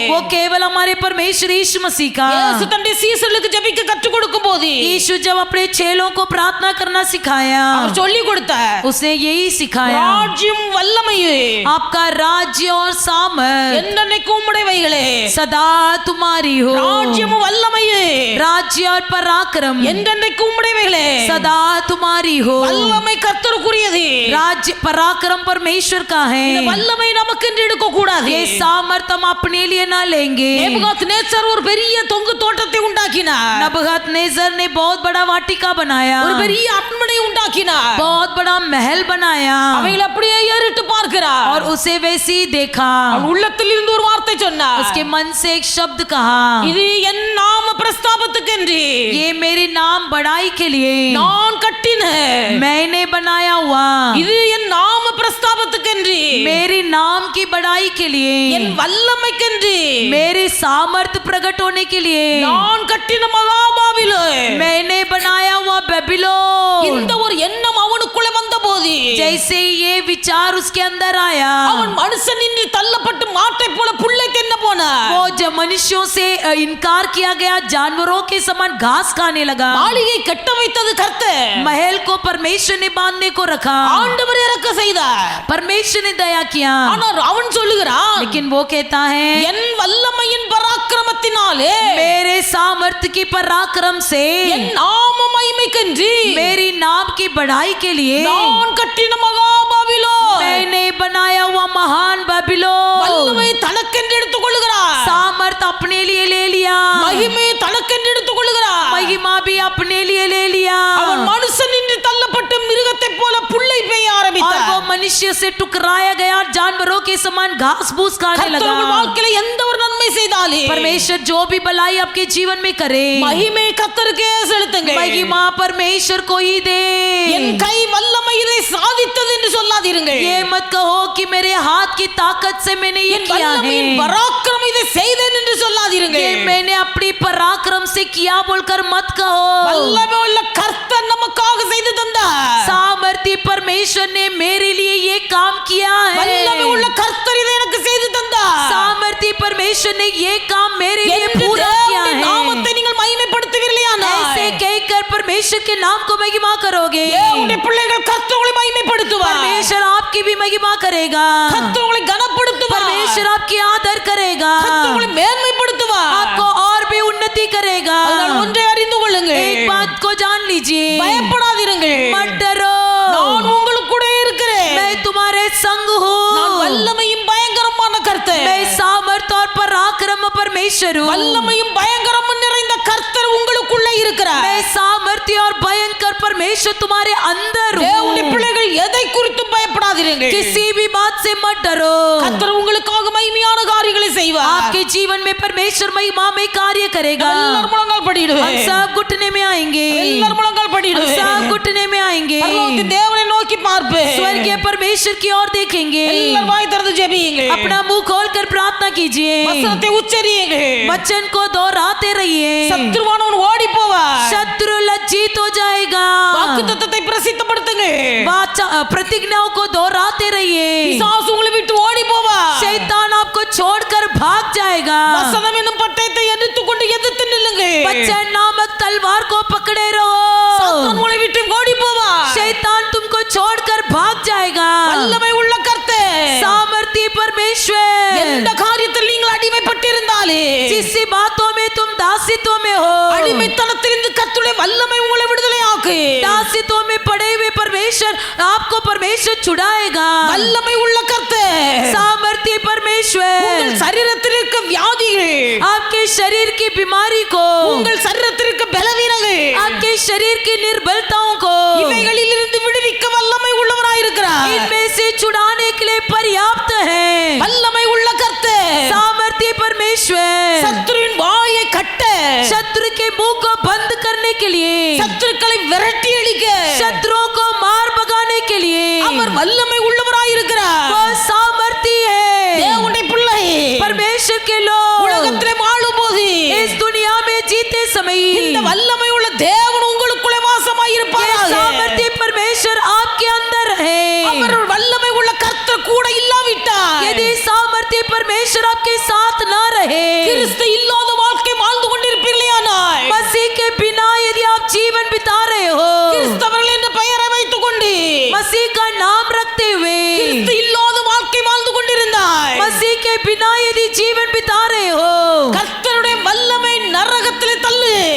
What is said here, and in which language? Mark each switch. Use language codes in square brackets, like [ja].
[hi] वो केवल हमारे परमेश्वर यीशु मसीह का। [ta] இயேசு தன்னுடைய சீசர்களுக்கு ஜெபிக்க கற்றுக் கொடுக்கும் போது [hi] यीशु जब अपने चेलों को प्रार्थना करना सिखाया, [ta] அவர் சொல்லிக் கொடுத்தார். [hi] उसने यही सिखाया, [ta] ராஜ்யம் வல்லமையே [hi] आपका राज्य और सामर्थ [ta] என்னென்னைக்கும் உம்முடையவைகளே. [hi] सदा तुम्हारी हो। [ta] ராஜ்யம் வல்லமையே [hi] राज्य और पराक्रम [ta] என்னென்னைக்கும் உம்முடையவைகளே. [hi] सदा तुम्हारी हो। [ta] வல்லமை கர்த்தருக்குரியது. [hi] राज्य पराक्रम परमेश्वर का है। [ta] இந்த வல்லமை நமக்கு என்று எடுக்க கூடாது. [hi] ये सामर्थ हम अपने लिए ना लेंगे। [ta] நேபுகாத்நேசர் ஒரு பெரிய தொங்கு தோட்டத்தை உண்டாக்கினார். [hi] नबूकदनेस्सर ने बहुत बड़ा वाटिका बनाया, [ta] ஒரு பெரிய அரண்மனை உண்டாக்கினார். [hi] बहुत बड़ा महल बनाया [ta] அவைகளை அப்படியே ஏறிட்டு பார்க்கிறார். [hi] और उसे वैसे ही देखा। [ta] அவன் உள்ளத்தில் இருந்து ஒரு வார்த்தை சொன்னார். [hi] उसके मन से एक शब्द कहा, [ta] இது என் நாம பிரஸ்தாபத்துக்கென்று [hi] ये मेरी नाम बढ़ाई के लिए [ta] நான் கட்டின. [hi] मैंने बनाया हुआ, [ta] இது என் நாம பிரஸ்தாபத்துக்கென்று [hi] मेरी नाम की बढ़ाई के लिए, [ta] என் வல்லமைக்கென்று [hi] मेरे सामर्थ प्रकट होने के लिए [ta] நான் கட்டின மகாபாபிலோன். [hi] मैंने बनाया हुआ बेबीलोन। [ta] இந்த ஒரு எண்ணம் அவனுக்குள்ளே வந்தபோது [hi] जैसे ही ये विचार उसके अंदर आया, [ta] அவன் மனுஷன் நின்று தள்ளப்பட்டு மாட்டை போல புல்லை தின்ன போனான். [hi] वो जब मनुष्यों से इनकार किया गया, जानवरों के समान घास खाने लगा। [ta] மாளிகை கட்ட வைத்தது கர்த்தர். [hi] महल को परमेश्वर ने बांधने को रखा, [ta] ஆண்டவர் இறக்க செய்தார். [hi] परमेश्वर ने दया किया। [ta] ஆனால் அவன் சொல்லுகிறான், [hi] लेकिन वो कहता है, [ta] என் வல்லமையின் பராக்கிரமத்தினாலே [hi] मेरे सामर्थ्य की पराक्रम से, [ta] என் நாம மகிமைக்கென்று [hi] मेरी नाम की बढ़ाई के लिए [ta] நான் கட்டின மகாபாபிலோன். [hi] मैंने बनाया हुआ महान बेबीलोन। [ta] வல்லமை தனக்கென்று எடுத்துக் கொள்கிறார். [hi] सामर्थ अपने लिए ले लिया, [ta] மகிமை தனக்கென்று எடுத்துக் கொள்கிறார். [hi] महिमा भी अपने लिए ले लिया। [ta] அவன் மனுஷன் நின்று தள்ளப்பட்டு மிருகத்தை போல புல்லை பெய்ய [hi] और [ta] ஆரம்பித்தார். [hi] वो मनुष्य से टुकराया गया, जानवरों के समान घास फूस खाने लगा। [ta] கர்த்தர் வாழ்க்கையில எந்த ஒரு நன்மை செய்தாலே [hi] परमेश्वर जो भी भलाई आपके जीवन में करे, [ta] மகிமை கர்த்தருக்கே செலுத்துங்கள். [hi] महिमा परमेश्वर को ही दे। [ta] என் கை வல்லமை இதை சாதித்தது என்று சொல்லாதீர்கள். [hi] ये मत कहो कि मेरे हाथ की ताकत से मैंने ये [ta] என் [hi] किया [ta] வல்லமையின் [hi] है, [ta] பராக்கிரமம் இதை செய்தேன் என்று சொல்லாதீர்கள். [hi] ये मैंने अपनी पराक्रम से किया बोलकर मत कहो। [ta] வல்லமை உள்ள கர்த்தர் நமக்காக செய்து தந்தார். [hi] सामर्थ्य परमेश्वर ने मेरे लिए ये काम किया [ta] வல்லமை [hi] है। [ta] உள்ள கர்த்தர் இதை எனக்கு செய்து தந்தார். [hi] सामर्थ्य परमेश्वर ने ये काम मेरे लिए [ta] என்று [hi] पूरा किया [ta] தேவனுடைய [hi] है। [ta] நாமத்தை நீங்கள் மகிமைப்படுத்துவீர்களானால் [hi] ऐसे कहकर परमेश्वर के नाम को महिमा करोगे, [ta] தேவனுடைய பிள்ளைகள் கர்த்தர் உங்களை மகிமைப்படுத்துவார். [hi] परमेश्वर आपकी भी महिमा करेगा, [ta] கர்த்தர் உங்களை கனப்படுத்துவார். [hi] परमेश्वर आपकी आदर करेगा, [ta] கர்த்தர் உங்களை மேன்மைப்படுத்துவார். [hi] आपको और भी उन्नति करेगा। [ta] அதனால் ஒன்றை அறிந்து கொள்ளுங்கள். [hi] एक बात को जान लीजिए, [ta] பயப்படாதீர்கள். [hi] मत डरो, [ta] நான் உங்களுக்கு கூட இருக்கிறேன். [hi] मैं तुम्हारे संग [ta] நான் [hi] हूँ। [ta] வல்லமையும் பயங்கரமான கர்த்தர். [hi] मैं सामर्थ और पराक्रम परमेश्वर हूँ। [ta] வல்லமையும் பயங்கரமும் நிறைந்த கர்த்தர் உங்களுக்குள்ளே இருக்கிறார். [hi] मैं सामर्थ्य और भयंकर परमेश्वर तुम्हारे अंदर [ta] தேவனுடைய [hi] हूँ। [ta] பிள்ளைகள் எதை குறித்தும் பயப்படாதீர்கள். [hi] किसी भी बात से मत डरो, [ta] கர்த்தர் உங்களுக்காக மகிமையான காரியங்களை செய்வார். [hi] आपके जीवन में परमेश्वर महिमा में कार्य करेगा। [ta] எல்லாரும் முழங்கால் [hi] हम [ta] படிடுவேன். [hi] सब घुटने में आएंगे, [ta] எல்லாரும் முழங்கால் பண்ணிடுவேன். [hi] सब घुटने में आएंगे, [ta] பரலோகத்தின் தேவனை நோக்கி பார்ப்பேன். [hi] स्वर्गीय परमेश्वर की ओर देखेंगे. [ta] எல்லாரும் வாய் திறந்து ஜெபியுங்க. [hi] अपना मुंह खोलकर प्रार्थना कीजिए, [ta] வசனத்தை உச்சரியுங்க. [hi] वचन को दोहराते रहिए. [ta] சத்துருவானவன் ஓடி போவான். [hi] शत्रु लज्जित हो जाएगा. [ta] வாக்குத்தத்தத்தை பிரசித்தப்படுத்துங்க. [hi] प्रतिज्ञाओं को दोहराते रहिए. [ta] பிசாசு உங்களை விட்டு ஓடி போவான். [hi] शैतान आपको छोड़कर भाग जाएगा. [ta] வசனம் என்னும் பட்டயத்தை எடுத்துக்கொண்டு எதிர்த்து நில்லுங்க. [hi] वचन नामक तलवार को पकड़े रहो. [ta] சாத்தான் உங்களை விட்டு ஓடி போவான். [hi] शैतान तुमको छोड़कर भाग जाएगा. [ta] வல்லமை உள்ள கர்த்தர், [hi] सामर्थ्य परमेश्वर, [ta] எந்த காரியத்தில் நீங்கள் அடிமைப்பட்டிருந்தாலே, [hi] जिस बातों में तुम दासित्व में हो, [ta] அடிமைத்தனத்திலிருந்து கர்த்தருடைய வல்லமை உங்களை விடுதலை ஆக்கு. [hi] दासित्व में पड़े हुए परमेश्वर आपको परमेश्वर छुड़ाएगा. [ta] வல்லமை உள்ள கர்த்தர், [hi] सामर्थ्य परमेश्वर [ta] உங்கள் சரீரத்தில் இருக்க வியாதிகள், [hi] आपके शरीर की बीमारी को, [ta] உங்கள் சரீரத்தில் இருக்க பலவீனங்கள், [hi] आपके शरीर की निर्बलताओं को [ta] இவைகளில் இருந்து விடுவிக்க வல்லமை உள்ளவராயிருக்கிறார். [hi] इनमें से छुड़ाने के लिए पर्याप्त है. [ta] வல்லமை உள்ள கர்த்தர், [hi] सामर्थ्य परमेश्वर [ta] சத்துருவின் வாயை கட்ட, [hi] शत्रु के मुंह को बंद करने के लिए, [ta] சத்துருக்களை விரட்டி அடிக்க [hi] शत्रुओं को मार भगाने के लिए [ta] அவர் வல்லமை உள்ளவராயிருக்கிறார். [hi] वो सामर्थ्य है. [ta] தேவனுடைய பிள்ளை, [hi] परमेश्वर के लोग [ta] உலகத்திலே வாழும்போது [hi] इस दुनिया में जीते समय [ta] இந்த வல்லமை உள்ள தேவன் உங்களுக்குள்ளே [hi] ये [ta] வாசமாயிருப்பாராக. [hi] सामर्थ्य परमेश्वर आपके अंदर है. [ta] அவர் வல்லமை உள்ள கர்த்தர் கூட இல்லாவிட்டால், [hi] यदि सामर्थ्य परमेश्वर आपके साथ ना रहे, [ta] கிறிஸ்து இல்லாத வாழ்க்கை வாழ்ந்து கொண்டிருப்பீர்களானால், [hi] मसीह के बिना यदि आप जीवन बिता रहे हो, [ta] கிறிஸ்தவர்கள் என்ற பெயரை வைத்துக் கொண்டு [hi] मसीह का नाम रखते हुए [ta] கிறிஸ்து இல்லாத வாழ்க்கை வாழ்ந்து கொண்டிருந்தால், [hi] मसीह के बिना यदि जीवन बिता रहे हो, [ta] கர்த்தருடைய வல்லமை நரகத்திலே தள்ளு.